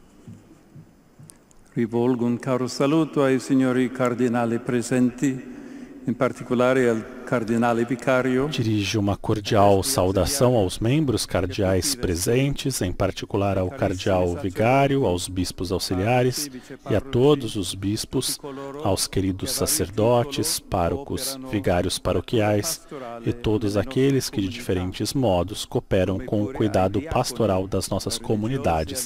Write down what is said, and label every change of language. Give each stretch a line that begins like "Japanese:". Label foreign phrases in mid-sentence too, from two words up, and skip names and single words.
Italian: Rivolgo un caro saluto ai signori cardinali presenti in particolare al cardinale vicario.
Portuguese: Dirige uma cordial saudação aos membros cardeais presentes, em particular ao cardeal vigário, aos bispos auxiliares e a todos os bispos, aos queridos sacerdotes, párocos, vigários paroquiais e todos aqueles que de diferentes modos cooperam com o cuidado pastoral das nossas comunidades.